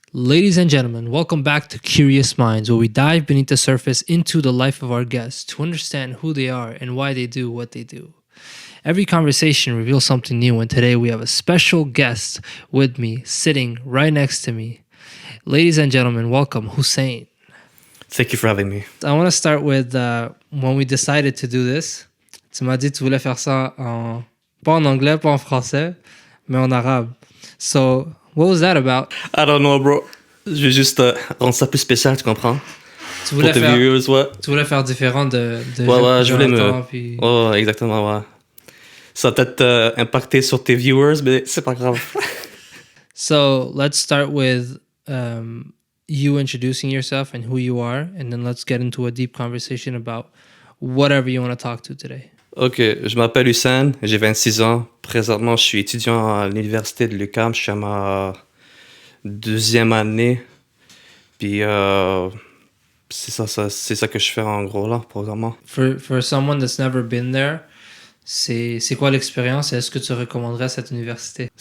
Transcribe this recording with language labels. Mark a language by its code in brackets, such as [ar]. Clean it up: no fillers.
[en] Ladies and gentlemen, welcome back to Curious Minds, where we dive beneath the surface into the life of our guests to understand who they are and why they do what they do. Every conversation reveals something new, and today we have a special guest with me, sitting right next to me. Ladies and gentlemen, welcome Hussein. Thank you for having me. I want to start with when we decided to do this. [fr] Tu m'as dit que tu voulais faire ça pas en anglais, pas en français, mais en arabe. [en] So, what was that about? I don't know, bro. [fr] Je vais juste rendre ça plus spécial, tu comprends? Tu voulais, Pour tes viewers, ouais. Tu voulais faire différent de Ouais, je voulais me... Puis... Oh, exactement, ouais. Ça va peut-être impacter sur tes viewers, mais c'est pas grave. [en] So, let's start with you introducing yourself and who you are, and then let's get into a deep conversation about whatever you want to talk to today. [fr] Ok, je m'appelle Hussein, j'ai 26 ans. Présentement, je suis étudiant à l'université de l'UQAM. Je suis à ma deuxième année. Puis, c'est ça que je fais en gros là, programmement. [en] For someone that's never been there, [fr] c'est quoi l'expérience et est-ce que tu recommanderais cette université?